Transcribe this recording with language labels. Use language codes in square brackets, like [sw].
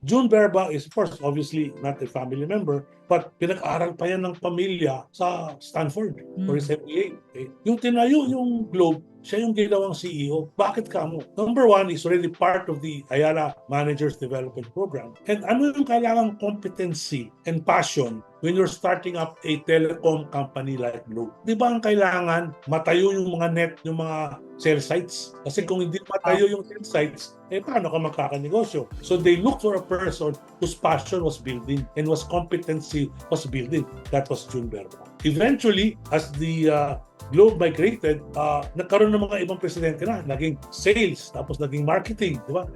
[en] June Berba is, of course, obviously not a family member, but [tl] pinag-aral pa yan ng pamilya sa Stanford [en] for his MBA. Okay? [tl] Yung tinayo yung Globe, siya yung ginawang CEO. Bakit kamo? [en] Number one, he's already part of the Ayala Managers Development Program. And [tl] ano yung kailangang [en] competency and passion when you're starting up a telecom company like Globe? [tl] Di ba ang kailangan matayo yung mga net, yung mga cell sites? Kasi kung hindi matayo yung cell sites, paano ka magkakanegosyo? [en] So they look for a person whose passion was building and whose competency was building. That was June Berba. Eventually, as the Globe migrated, [tl] nagkaroon ng mga ibang presidente na, naging sales, tapos naging marketing, di ba?